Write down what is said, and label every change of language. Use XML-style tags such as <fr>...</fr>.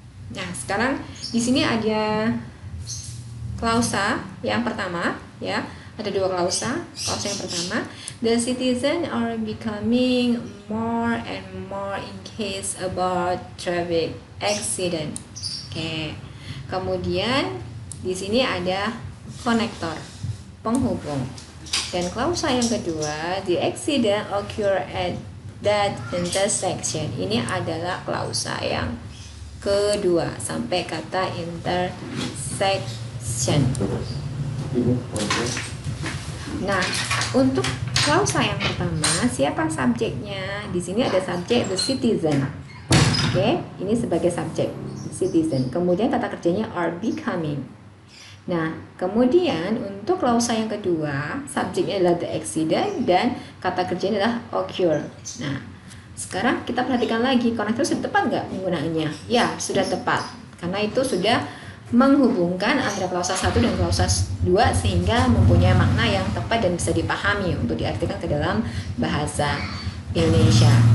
<id>Nah, sekarang di sini ada klausa yang pertama, ya. Ada dua klausa. Klausa yang pertama,</id> <en>the citizens are becoming more and more engaged about traffic accident.</en> <id>Oke. Kemudian di sini ada konektor, penghubung. Dan klausa yang kedua,</id> <en>the accident occur at that intersection.</en> <id>Ini adalah klausa yang kedua sampai kata intersection. Nah, untuk klausa yang pertama, siapa subjeknya? Di sini ada subjek</id> <en>the citizen.</en> <id>Oke, ini sebagai subjek citizen. Kemudian kata kerjanya</id> <en>are becoming.</en> <id>Nah, kemudian untuk klausa yang kedua, subjeknya adalah</id> <en>the accident</en> <id>dan kata kerjanya adalah occur. Nah, sekarang kita perhatikan lagi, konektor sudah tepat nggak penggunaannya? Ya, sudah tepat. Karena itu sudah menghubungkan antara klausa 1 dan klausa 2 sehingga mempunyai makna yang tepat dan bisa dipahami untuk diartikan ke dalam bahasa Indonesia.</id>